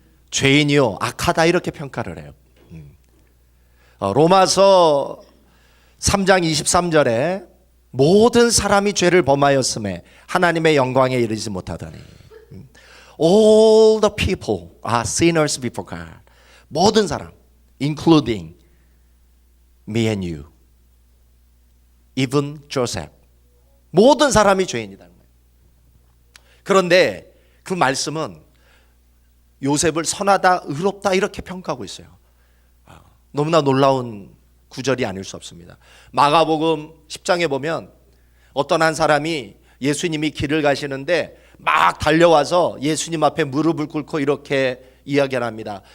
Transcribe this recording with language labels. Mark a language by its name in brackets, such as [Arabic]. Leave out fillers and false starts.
[Korean] 죄인이요 악하다 이렇게 평가를 해요. 로마서 3장 23절에 모든 사람이 죄를 범하였음에 하나님의 영광에 이르지 못하더니 [English] All the people are sinners before God. [Korean] 모든 사람 [English] including me and you, even Joseph. [Korean] 모든 사람이 죄인이다. 그런데 그 말씀은 요셉을 선하다 의롭다 이렇게 평가하고 있어요. 너무나 놀라운 구절이 아닐 수 없습니다. 마가복음 10장에 보면 어떤 한 사람이 예수님이 길을 가시는데 막 달려와서 예수님 앞에 무릎을 꿇고 이렇게 이야기를 합니다.